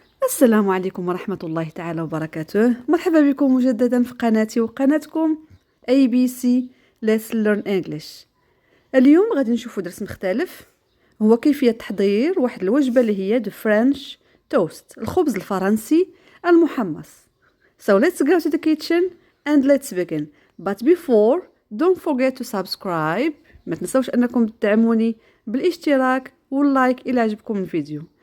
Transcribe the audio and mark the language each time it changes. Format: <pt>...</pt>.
<ar>السلام عليكم ورحمة الله تعالى وبركاته. مرحبا بكم مجددا في قناتي وقناتكم ABC Let's Learn English. اليوم غادي نشوفوا درس مختلف، هو كيفية تحضير واحد الوجبة اللي هي the French toast، الخبز الفرنسي المحمص.</ar> <en>So let's go to the kitchen and let's begin. But before, don't forget to subscribe.</en> <ar>ما تنسوش أنكم تدعموني بالاشتراك واللايك إلى عجبكم الفيديو.</ar>